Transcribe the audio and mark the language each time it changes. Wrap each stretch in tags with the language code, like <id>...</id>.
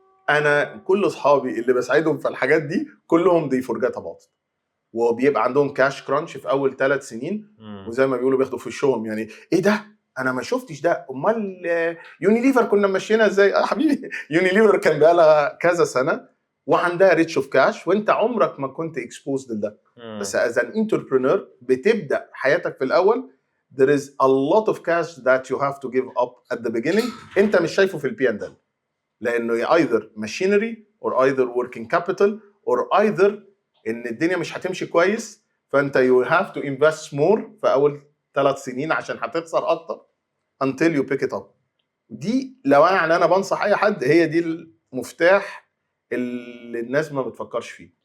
<ar>انا كل اصحابي اللي بساعدهم في الحاجات دي كلهم</ar> <en>دي forget about</en> <ar>وبيبقى عندهم كاش كرانش في اول 3 سنين وزي ما بيقولوا بياخدوا في وشهم يعني ايه ده انا ما شفتش ده. امال يونيليفر كنا ماشيينها ازاي؟ حبيبي يونيليفر كان بقى لها كذا سنه وعندها ريتش اوف كاش وانت عمرك ما كنت اكسبوزد لده. بس از ان انتربرينور بتبدا حياتك في الاول</ar> <en>there is a lot of cash that you have to give up at the beginning.</en> <ar>انت مش شايفه في البي ان دل لانه</ar> <en>either machinery or either</en> <ar>working capital or either ان الدنيا مش هتمشي كويس فانت</ar> <en>you have to invest more</en> <ar>في اول 3 سنين عشان هتخسر اكتر</ar> <en>until you pick it up.</en> <ar>دي لو انا بنصح اي حد هي دي المفتاح اللي الناس ما بتفكرش فيه.</ar>